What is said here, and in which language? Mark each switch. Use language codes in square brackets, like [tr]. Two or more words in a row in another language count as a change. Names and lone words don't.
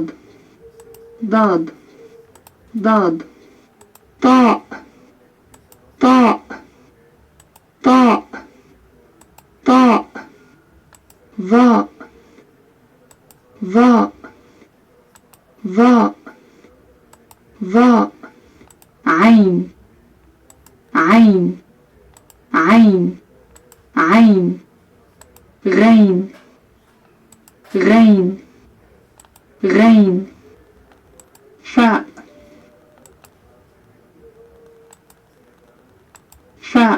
[ar] ضاد. ضاد. طاء. طاء. طاء. طاء. ظاء. ظاء. ظاء. ظاء. عين. عين. عين. عين. غين. غين. غين. فاء. فاء.